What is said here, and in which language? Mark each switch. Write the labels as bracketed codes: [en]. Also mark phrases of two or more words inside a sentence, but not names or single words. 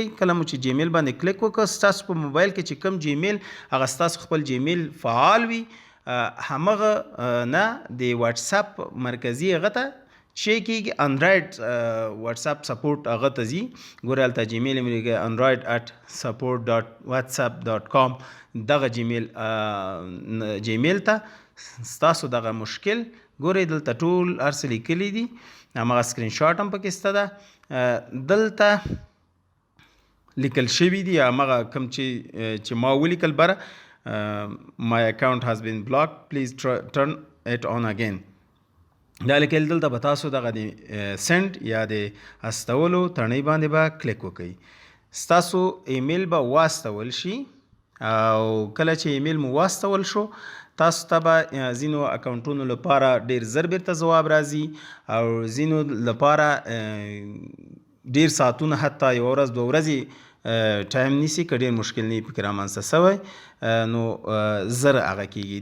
[ps] کله مو چې جیمیل باندې کلیک وکړه، ستاسو په موبایل کې چې کوم جیمیل هغه ستاسو خپل جیمیل فعال وي، همغه نه د واتساپ مرکزي هغه ته چې کېږي [en] Android WhatsApp support [ps] هغه ته ځي. ګورئ هلته جیمیل مې لیکلی android@support.whatsapp.com. دغه جیمیل ته ستاسو دغه مشکل ګورئ دلته ټول هر څه لیکلي دي، همغه [en] screenshot [ps] هم پکې شته ده. دلته لیکل شوي دي همغه کوم چې ما ولیکل بره، [en] my account has been blocked, please turn it on again. [ps] دا لیکل دلته به تاسو دغه د سینډ یا د استولو تڼۍ باندې به کلیک وکئ. ستاسو ایمیل به واستول شي، او کله چې ایمیل مو واستول شو، تاسو ته به ځینو اکاونټونو لپاره ډیر زر بیرته ځواب راځي، او ځینو لپاره ډیر ساعتونه، حتی یوه ورځ دوه ورځې ټایم نیسي، که ډیر مشکل نه وي پکې رامنځته سوی، نو زر هغه کېږي.